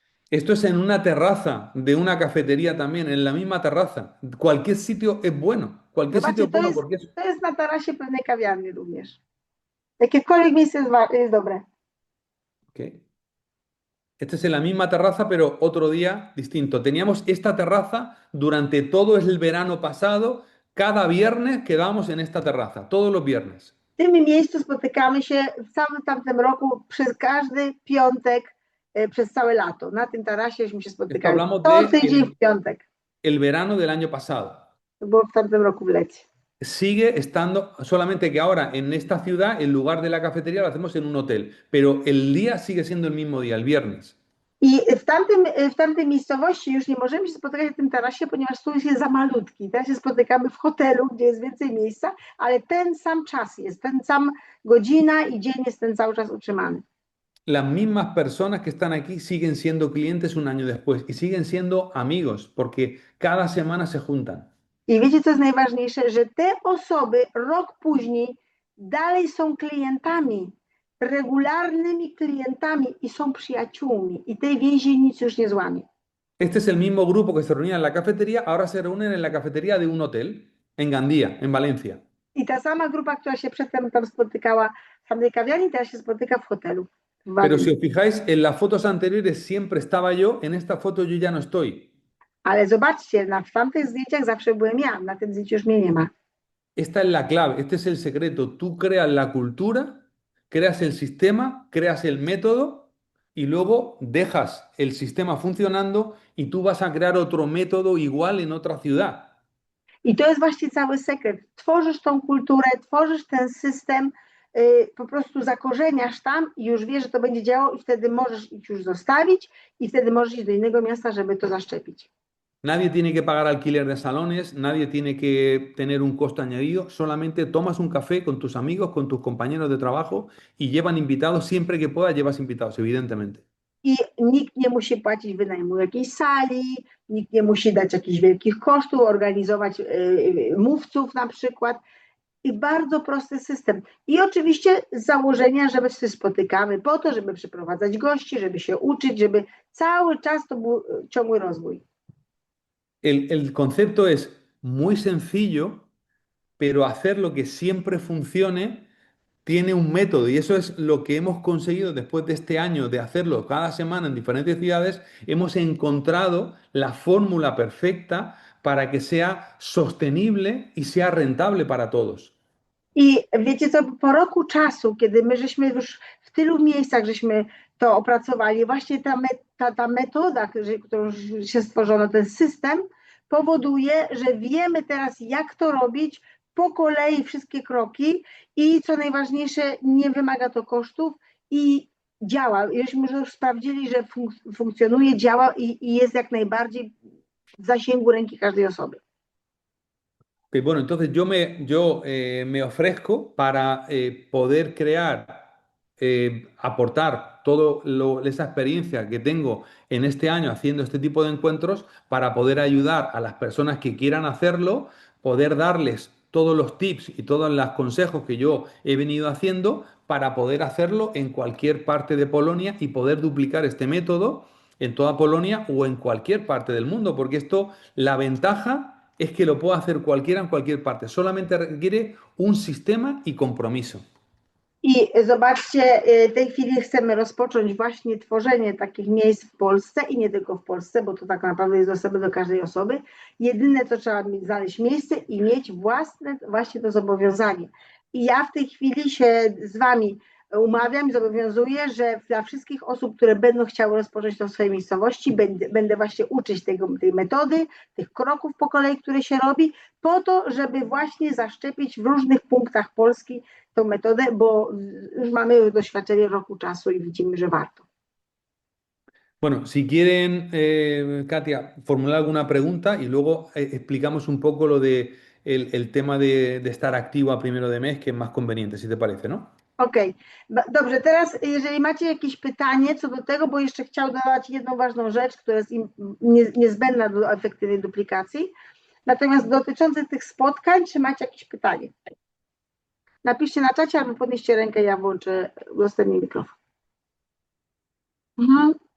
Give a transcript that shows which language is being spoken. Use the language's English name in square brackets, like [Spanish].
[Spanish] Esto es en una terraza de una cafetería también, en la misma terraza. Cualquier sitio es bueno. Cualquier sitio [Polish] Zobaczcie, [Spanish] es bueno porque es... [Polish] to jest na tarasie pewnej kawiarni również. Jakiekolwiek miejsce jest dobre. Okay. [Spanish] Este es en la misma terraza, pero otro día distinto. Teníamos esta terraza durante todo el verano pasado. Cada viernes quedábamos en esta terraza, todos los viernes. [Polish] W tym miejscu spotykamy się w całym tamtym roku przez każdy piątek przez całe lato. Na tym tarasie się spotykali. [Spanish] Hablamos [Polish] Co [Spanish] de [Polish] tydzień w piątek. [Spanish] el verano del año pasado. [Polish] To było w tamtym roku w lecie. [Spanish] Sigue estando, solamente que ahora en esta ciudad, en lugar de la cafetería, lo hacemos en un hotel, pero el día sigue siendo el mismo día, el viernes. [Polish] I w tamtej miejscowości już nie możemy się spotykać w tym tarasie, ponieważ stół jest za malutki. Teraz się spotykamy w hotelu, gdzie jest więcej miejsca, ale ten sam czas jest, ten sam godzina i dzień jest ten cały czas utrzymany. [Spanish] Las mismas personas que están aquí siguen siendo clientes un año después y siguen siendo amigos porque cada semana se juntan. [Polish] I wiecie, co jest najważniejsze? Że te osoby rok później dalej są klientami, regularnymi klientami i są przyjaciółmi. I tej więzi nic już nie złamie. [Spanish] Este es el mismo grupo que se reunía en la cafetería, ahora se reúnen en la cafetería de un hotel en Gandía, en Valencia. [Polish] I ta sama grupa, która się przedtem tam spotykała w tamtej kawiarni, teraz się spotyka w hotelu. [Spanish] Pero si os fijáis, en las fotos anteriores siempre estaba yo, en esta foto yo ya no estoy. [Polish] Ale zobaczcie, w tamtych zdjęciach zawsze byłem ja, na tym zdjęciu już mnie nie ma. [Spanish] Esta es la clave, este es el secreto. Tú creas la cultura, creas el sistema, creas el método y luego dejas el sistema funcionando y tú vas a crear otro método igual en otra ciudad. [Polish] I to jest właśnie cały sekret. Tworzysz tą kulturę, tworzysz ten system, po prostu zakorzeniasz tam i już wiesz, że to będzie działało i wtedy możesz ich już zostawić i wtedy możesz iść do innego miasta, żeby to zaszczepić. [Spanish] Nadie tiene que pagar alquiler de salones, nadie tiene que tener un costo añadido, solamente tomas un café con tus amigos, con tus compañeros de trabajo y llevan invitados, siempre que puedas llevas invitados, evidentemente. [Polish] I nikt nie musi płacić wynajmu jakiejś sali, nikt nie musi dać jakichś wielkich kosztów, organizować mówców na przykład. i bardzo prosty system. I oczywiście z założenia, że my się spotykamy po to, żeby przyprowadzać gości, żeby się uczyć, żeby cały czas to był ciągły rozwój. [Spanish] El concepto es muy sencillo, pero hacer lo que siempre funcione tiene un método y eso es lo que hemos conseguido después de este año de hacerlo cada semana en diferentes ciudades. Hemos encontrado la fórmula perfecta para que sea sostenible y sea rentable para todos. [Polish] I wiecie co, po roku czasu, kiedy my żeśmy już w tylu miejscach żeśmy to opracowali, właśnie ta metoda, którą się stworzono, ten system, powoduje, że wiemy teraz, jak to robić po kolei, wszystkie kroki i co najważniejsze, nie wymaga to kosztów i działa. Żeśmy już sprawdzili, że funkcjonuje, działa i jest jak najbardziej w zasięgu ręki każdej osoby. [Spanish] Que bueno, entonces me ofrezco para poder crear, aportar toda esa experiencia que tengo en este año haciendo este tipo de encuentros para poder ayudar a las personas que quieran hacerlo, poder darles todos los tips y todos los consejos que yo he venido haciendo para poder hacerlo en cualquier parte de Polonia y poder duplicar este método en toda Polonia o en cualquier parte del mundo, porque esto, la ventaja es que lo puede hacer cualquiera en cualquier parte. Solamente requiere un sistema y compromiso. [Polish] I zobaczcie, w tej chwili chcemy rozpocząć właśnie tworzenie takich miejsc w Polsce i nie tylko w Polsce, bo to tak naprawdę jest dostępne do każdej osoby. Jedyne, co trzeba mieć, znaleźć miejsce i mieć własne właśnie to zobowiązanie. I ja w tej chwili się z Wami umawiam i zobowiązuję, że dla wszystkich osób, które będą chciały rozpocząć to w swojej miejscowości, będę właśnie uczyć tej metody, tych kroków po kolei, które się robi, po to, żeby właśnie zaszczepić w różnych punktach Polski tą metodę, bo już mamy doświadczenie roku czasu i widzimy, że warto. [Spanish] Bueno, si quieren, Katia, formular alguna pregunta y luego explicamos un poco lo de el tema de estar activo a primero de mes, que es más conveniente, si te parece, ¿no? [Polish] Okej, dobrze, teraz jeżeli macie jakieś pytanie co do tego, bo jeszcze chciał dodać jedną ważną rzecz, która jest niezbędna do efektywnej duplikacji, natomiast dotyczące tych spotkań, czy macie jakieś pytanie? Napiszcie na czacie albo podnieście rękę, ja włączę udostępnię mikrofon. Mhm.